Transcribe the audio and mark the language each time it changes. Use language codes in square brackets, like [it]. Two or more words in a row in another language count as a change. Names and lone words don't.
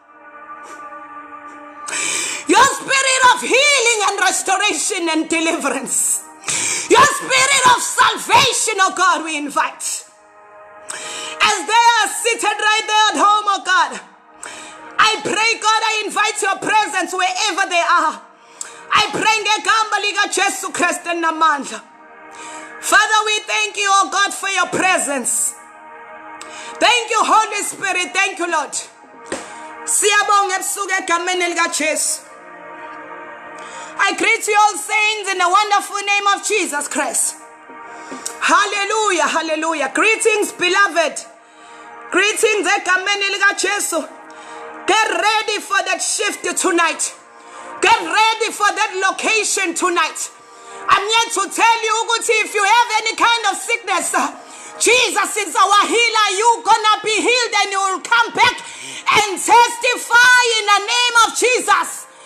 [en] Your spirit of healing and restoration and deliverance. Your spirit of salvation, oh God, we invite. As they are seated right there at home, oh God, I pray, God, I invite your presence wherever they are. I pray [zu] ngegama lika Jesu Kristu namandla. [en] Father, we thank you, oh God, for your presence. Thank you, Holy Spirit. Thank you, Lord. [zu] Siyabonga ebusuku egameni lika Jesu. [en] I greet you all saints in the wonderful name of Jesus Christ. Hallelujah, hallelujah. Greetings, beloved. Greetings [zu] egameni lika Jesu. [en] Get ready for that shift tonight. Get ready for that location tonight. I'm here to tell you, if you have any kind of sickness, Jesus is our healer. You're gonna be healed and you will come back and testify in the name of Jesus.